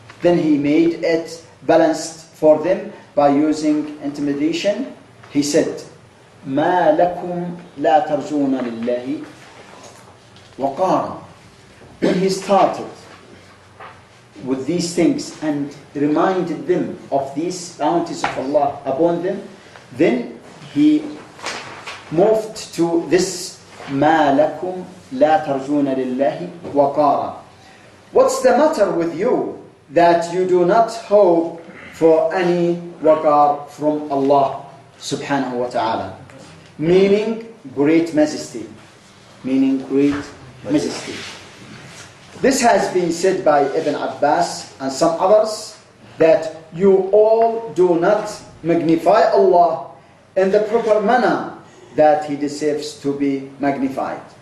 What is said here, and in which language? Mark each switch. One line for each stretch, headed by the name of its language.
English: Then he made it balanced for them by using intimidation. He said,
Arabic: مَا لَكُمْ لَا تَرْجُونَ لِلَّهِ وَقَارًا.
English: When he started with these things and reminded them of these bounties of Allah upon them, then he moved to this
Arabic: ما لكم لا ترجون لله وقارا.
English: What's the matter with you that you do not hope for any waqar from Allah subhanahu wa ta'ala? Meaning great majesty. Meaning great majesty. This has been said by Ibn Abbas and some others, that you all do not magnify Allah in the proper manner that He deserves to be magnified.